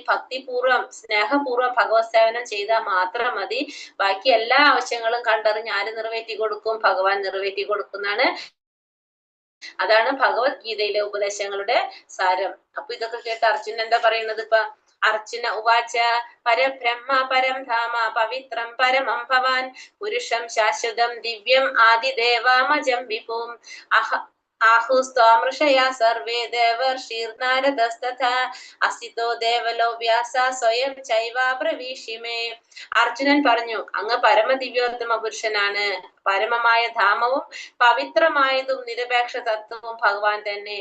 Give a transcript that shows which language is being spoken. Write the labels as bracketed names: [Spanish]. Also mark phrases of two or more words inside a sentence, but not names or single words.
[Malayalam] ഭക്തിപൂർവ്വം സ്നേഹപൂർവ്വം ഭഗവത് സേവനം ചെയ്താൽ മാത്രം മതി. ബാക്കി എല്ലാ ആവശ്യങ്ങളും കണ്ടറിഞ്ഞ് ആര് നിറവേറ്റി കൊടുക്കും? ഭഗവാൻ നിറവേറ്റി കൊടുക്കുന്നതാണ്. അതാണ് ഭഗവത്ഗീതയിലെ ഉപദേശങ്ങളുടെ സാരം. അപ്പൊ ഇതൊക്കെ കേട്ട് അർജുനൻ എന്താ പറയുന്നത്? [Sanskrit] ഇപ്പൊ അർജുന ഉവാച പരബ്രഹ്മ പരം ധാമ പവിത്രം പരമം ഭവാൻ പുരുഷം ശാശ്വതം ദിവ്യം ആദിദേവാമജം വിഭും ആഹുസ്ത്വാമൃഷയാ സർവേ ദേവർഷിർനാരദസ്തഥാ അസിതോ ദേവലോ വ്യാസ സ്വയം ചൈവാബ്രവീഷിമേ. [Malayalam] അർജുനൻ പറഞ്ഞു, അങ്ങ് പരമദിവ്യോത്തമ പുരുഷനാണ്. പരമമായ ധാമവും പവിത്രമായതും നിരപേക്ഷ തത്വവും ഭഗവാൻ തന്നെ.